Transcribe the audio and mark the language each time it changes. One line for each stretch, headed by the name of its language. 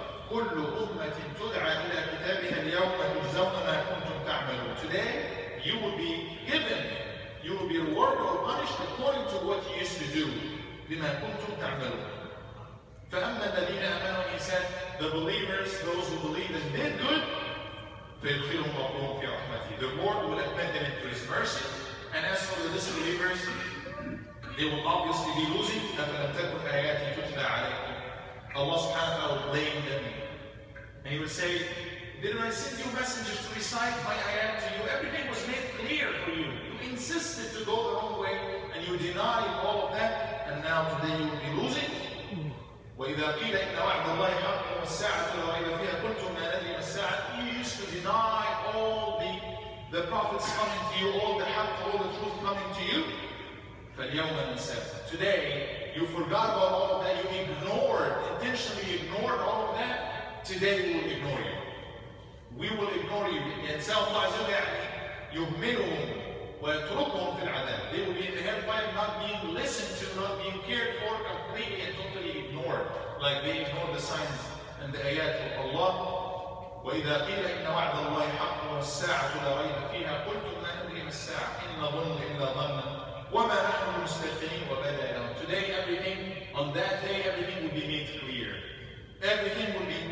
Arabic: كل أمة تدعى إلى كتابها اليوم تجزون ما كنتم تعملون.
English: Today you will be given, you will be rewarded or punished according to what you used to do.
Arabic: بما كنتم تعملون. فأما الذين آمنوا,
English: He said, the believers, those who believe and did good,
Arabic: فيدخلهم ربهم في رحمته.
English: The Lord will admit them into His mercy. And as for the disbelievers, they will obviously be losing.
Arabic: أفلم تكن آياتي تتلى عليكم.
English: Allah subhanahu wa ta'ala will blame them. And He would say, didn't I send you messengers to recite my ayat to you? Everything was made clear for you. You insisted to go the wrong way, and you denied all of that, and now today you will be losing.
Arabic: وَإِذَا قِيلَ إِنَّ وَعْدَ اللَّهِ حَقٌّ وَالسَّاعَةُ لَا رَيْبَ فِيهَا قُلْتُمْ مَا نَدْرِي مَا السَّاعَةُ.
English: You used to deny all the prophets coming to you, all the haqq, all the truth coming to you.
Arabic: فَالْيَوْمَ نَنْسَاكُمْ.
English: Today, you forgot about all of that, you intentionally ignored all of that. Today we will ignore you. We will ignore you. And Allah Azza wa Jalla
Arabic: يهملهم ويتركهم في العذاب.
English: They will be in the hellfire, not being listened to, not being cared for, completely and totally ignored. Like they ignored the signs and the ayat of Allah.
Arabic: وإذا قيل إن وعد الله حق والساعة لا ريب فيها قلتم ما ندري ما الساعة إن نظن إلا ظنا وما نحن بمستيقنين وبدا لهم.
English: Today everything, on that day everything will be
Arabic: made clear. Everything will be